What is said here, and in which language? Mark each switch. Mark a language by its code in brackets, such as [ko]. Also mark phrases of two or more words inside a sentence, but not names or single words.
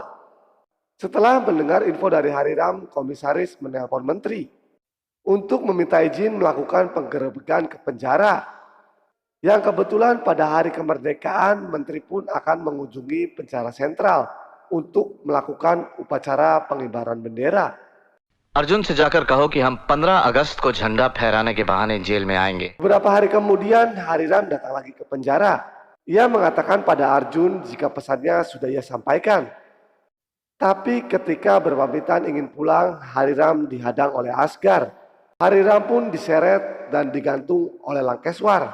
[id] Setelah mendengar info dari Hariram, Komisaris menelpon menteri untuk meminta izin melakukan penggerebekan ke penjara. Yang kebetulan pada hari kemerdekaan, menteri pun akan mengunjungi penjara sentral untuk melakukan upacara pengibaran bendera. [hi] अर्जुन से जाकर कहो कि हम 15 अगस्त को झंडा फहराने के बहाने जेल में आएंगे। [id] Beberapa hari kemudian, Hariram datang lagi ke penjara. Ia mengatakan pada Arjun jika pesannya sudah ia sampaikan. Tapi ketika berpamitan ingin pulang, Hariram dihadang oleh Asgar. Hariram pun diseret dan digantung oleh Lankeswar.